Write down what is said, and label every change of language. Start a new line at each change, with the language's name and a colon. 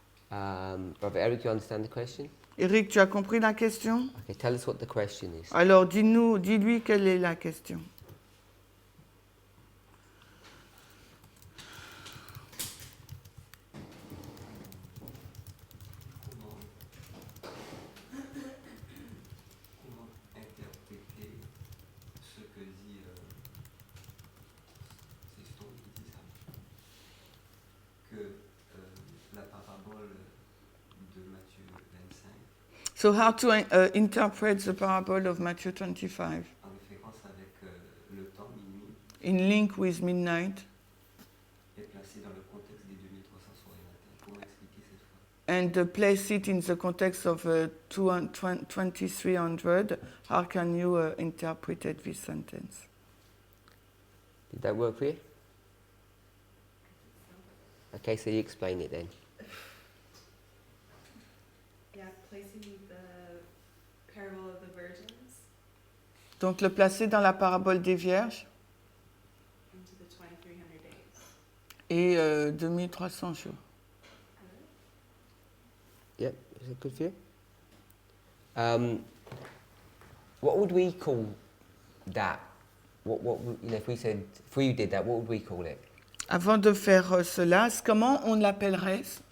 English: Brother Eric, you understand the question?
French: Eric, tu as compris la question?
English: Okay, tell us what the question is.
French: Alors, dis-lui quelle est la question. Comment interpréter ce que dit c'est Storr qui dit ça, que la parabole de Matthieu 25
English: So, how to interpret the parable of Matthew 25
French: en référence avec le temps minuit
English: in link with midnight
French: est placé dans le contexte des 2300 soirées matin. Comment expliquer cette phrase?
English: and place it in the context of 2300? How can you interpret this sentence? Did that work for you? Okay, so you explain it then. Yeah, placing the parable of the virgins
French: Donc, le placer dans la parabole des vierges
English: into the 2300 days.
French: et 2300 jours.
English: Yep, is that good for you? What would we call that? What you know, if we did that, what would we call it?
French: Avant de faire cela, comment on l'appellerait?